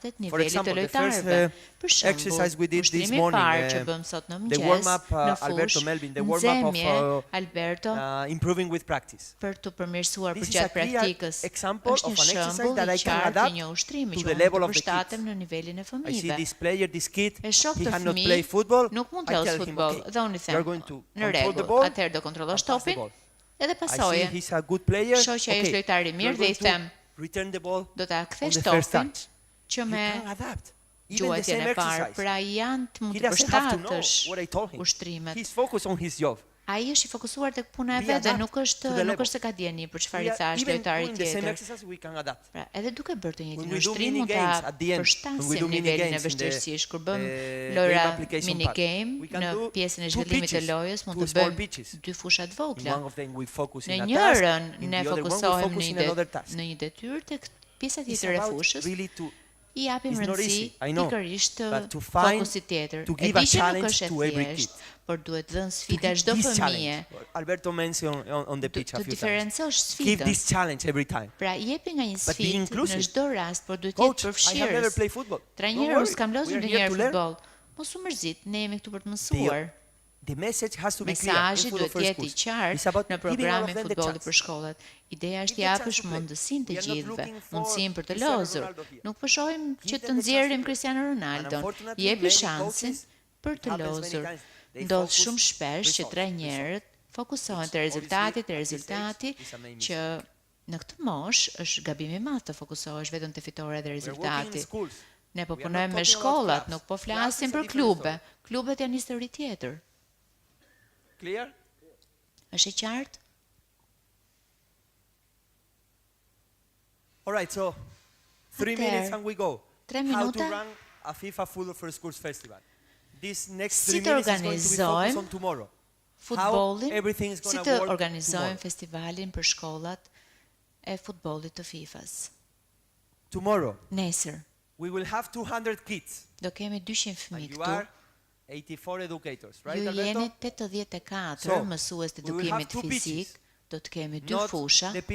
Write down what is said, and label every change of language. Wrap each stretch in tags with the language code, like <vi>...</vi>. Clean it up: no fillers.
<en>For example, the first exercise we did this morning, the warm-up, Alberto Melvin, the warm-up of improving with practice. This is a clear example of an exercise that I can adapt to the level of the kids. I see this player, this kid, he cannot play football. I tell him, okay, you're going to control the ball, pass the ball.</en> <sq>Edhe pasoje, shoqja është lojtari mirë dhe I them, do ta kthesh topin që me gjuajtjen e parë, pra janë të mund të përshtatësh ushtrimet. Ai është I fokusuar tek puna e vet dhe nuk është se ka dieni për çfarë I thash lojtari tjetër. Pra, edhe duke bërë të njëjtin ushtrim mund ta përshtasim nivelin e vështirësisë. Kur bëm lojra mini game në pjesën e zhvillimit të lojës mund të bëjmë 2 fusha të vogla. Në njërin ne fokusohem në një detyrë tek pjesa tjetër e fushës. I japim rëndësi pikërisht fokusit tjetër. E di që nuk është e thjeshtë, por duhet dhënë sfida çdo fëmije.</sq> <en>Alberto mentioned on the pitch a few times.</en> <sq>Të diferencosh sfidën.</sq> <en>Give this challenge every time.</en> <sq>Pra jepi nga një sfidë në çdo rast, por duhet të jetë përfshirës. Trajneru s'kam luajtur ndonjëherë futboll. Mos u mërzit, ne jemi këtu për të mësuar.</sq> <en>The message has to be clear.</en> <sq>Mesazhi duhet të jetë I qartë në programin futbolli për shkollat. Ideja është japësh mundësinë të gjithëve, mundësinë për të lozur. Nuk po shohim që të nxjerrim Cristiano Ronaldon, jepi shansin për të lozur. Ndodh shumë shpesh që trajnerët fokusohen te rezultati që në këtë moshë është gabim I madh të fokusohesh vetëm te fitoria dhe rezultati. Ne po punojmë me shkollat, nuk po flasim për klube. Klubet janë histori tjetër.</sq> <en>Clear?</en> <sq>Është e qartë?</sq> <en>All right, so 3 minutes and we go.</en> <sq>3 minuta.</sq> <en>How to run a FIFA Full of First Schools Festival. This next 3 minutes is going to be focused on tomorrow.</en> <sq>Futbollin, si të organizojmë festivalin për shkollat e futbollit të FIFA-s.</sq> <en>Tomorrow.</en> <sq>Nesër.</sq> <en>We will have 200 kids.</en> <sq>Do kemi 200 fëmijë këtu.</sq> <en>84 educators, right,</en> <sq>Ju</sq> <en>Alberto?</en> <sq>jeni 84 mësues të edukimit fizik, do të kemi 2 fusha.</sq>